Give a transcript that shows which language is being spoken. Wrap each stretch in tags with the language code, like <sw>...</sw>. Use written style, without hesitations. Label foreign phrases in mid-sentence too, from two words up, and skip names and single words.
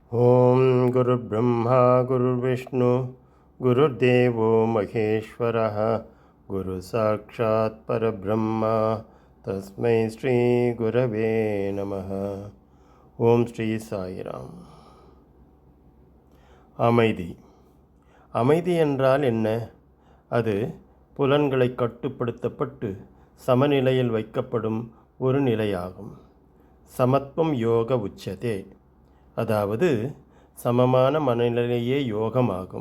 <sa>ॐ गुरु ब्रह्मा गुरु विष्णु गुरुर्देवो महेश्वरः गुरु साक्षात् परब्रह्मा तस्मै श्री गुरवे नमः.</sa> <ta>ஓம் ஸ்ரீ சாயிராம். அமைதி. அமைதி என்றால் என்ன? அது புலன்களை கட்டுப்படுத்தப்பட்டு சமநிலையில் வைக்கப்படும் ஒரு நிலையாகும்.</ta> <sa>समत्वं योग उच्यते,</sa> <ta>அதாவது சமமான மனநிலையே யோகமாகும்.</ta>